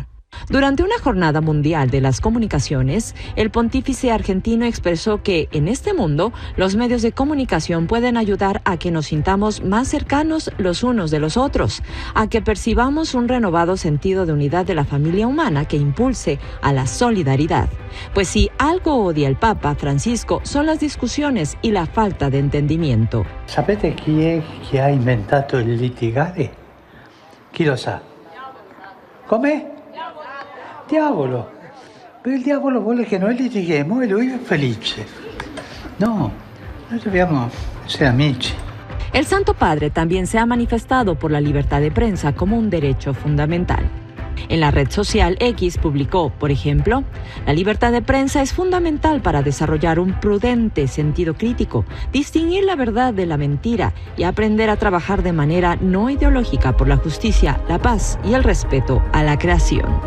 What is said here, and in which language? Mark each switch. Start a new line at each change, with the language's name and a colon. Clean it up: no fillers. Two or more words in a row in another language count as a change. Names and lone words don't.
Spanish: Durante una jornada mundial de las comunicaciones, el pontífice argentino expresó que en este mundo los medios de comunicación pueden ayudar a que nos sintamos más cercanos los unos de los otros, a que percibamos un renovado sentido de unidad de la familia humana que impulse a la solidaridad. Pues si algo odia el Papa Francisco son las discusiones y la falta de entendimiento.
Italian: Sapete chi è che ha inventato il litigare? Chi lo sa? Come? Diavolo. Però il diavolo vuole che noi litighiamo e lui è felice. No, noi dobbiamo essere amici.
Spanish: El Santo Padre también se ha manifestado por la libertad de prensa como un derecho fundamental. En la red social X publicó, por ejemplo, la libertad de prensa es fundamental para desarrollar un prudente sentido crítico, distinguir la verdad de la mentira y aprender a trabajar de manera no ideológica por la justicia, la paz y el respeto a la creación.